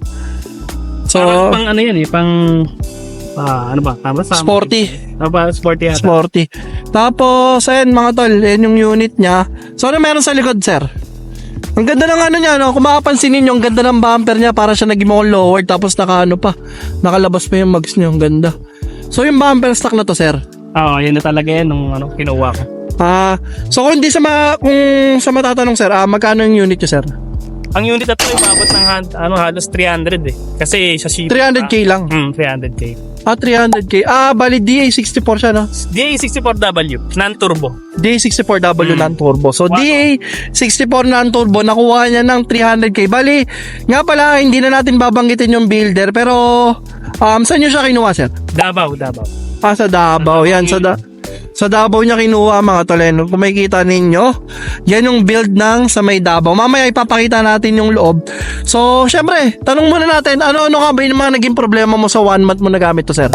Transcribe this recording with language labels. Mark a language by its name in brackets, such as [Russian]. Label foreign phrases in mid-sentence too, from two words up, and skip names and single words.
[Filipino] So, parang pang ano yan eh. Pang ano ba? Tama sa sporty. Sporty yata. Sporty. Tapos, ayan mga tol, yan yung unit niya. So, ano meron sa likod, sir? Ang ganda ng niya, no? Kung makapansin ninyo, ang ganda ng bumper niya para siya naging [English] more lowered. [Filipino] Tapos nakalabas pa yung mags niya. Ang ganda. So, yung [English] bumper stock [Filipino] na to, sir? Yan na talaga yan nung kinuha ko. So kung sa matatanong, sir, magkano yung unit niyo, sir? Ang unit na to ay umabot ng halos 300 eh. Kasi sa shipping 300k lang. 300k. 300k. Bali DA64 siya, no? DA64W, non-turbo. DA64W non-turbo. So DA64 non-turbo, nakuha niya ng 300k. Bali, nga pala, hindi na natin babanggitin yung builder, pero saan niyo siya kinuha, sir? Davao. Sa Davao. Yan, sa Davao niya kinuha mga toleno. Kung makikita ninyo, yan yung build ng sa may Davao. Mamaya ipapakita natin yung loob. So, syempre, tanong muna natin, ano nga ba yung mga naging problema mo sa 1 month mo nagamit to, sir?